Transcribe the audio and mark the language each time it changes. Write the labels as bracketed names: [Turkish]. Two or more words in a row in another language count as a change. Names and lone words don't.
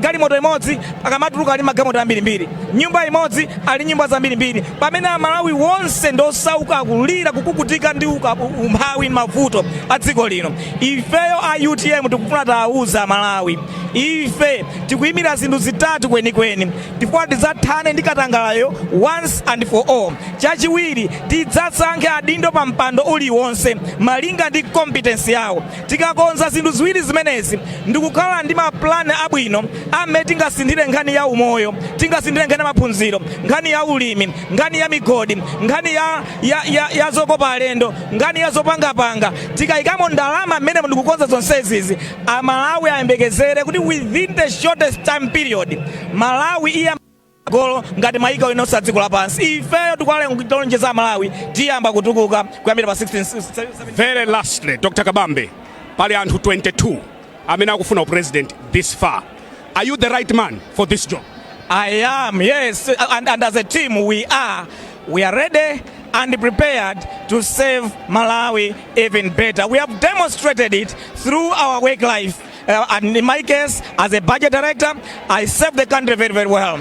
[Nyanja] galimoto imodzi akamatuluka ali magalimoto ambirimbiri nyumba imodzi ali nyumba zambirimbiri pamene amalawi wonse ndosauka kulira kukukutika ndi umphawi mavuto a dziko lino ifeyo a UTM tikufuna tauza Malawi ife tikuyimira zinthu zitatu kwenikweni chifukwa tidzathane ndi katangalayo [English] once and for all [Nyanja] chachiwiri tidzasankhe adindo pa mpando uliwonse malinga ndi competence yawo tikakonza zinthu ziwiri zimenezi ndikukhala ndi maplani abwino amene tingasinthire nkhani ya umoyo tingasinthire nkhani ya maphunziro nkhani ya ulimi nkhani ya migodi nkhani ya zokopa alendo nkhani ya zopangapanga tikayikamo ndalama mmene ndikukonza zonsezizi amalawi ayembekezere kuti [English] within the shortest time period [Nyanja] Malawi golo ngati maika winosa dziko lapansi. Ifeyo tikwale kulonjeza Malawi tiyamba kutukuka kuyambira pa 16. [English] Very lastly, [Nyanja] Dr. Kabambe, pali anthu 22 amene akufuna [English] president this far. Are you the right man for this job? I am, yes, and as a team we are ready and prepared to save Malawi even better. We have demonstrated it through our work life. And in my case, as a budget director, I serve the country very, very well.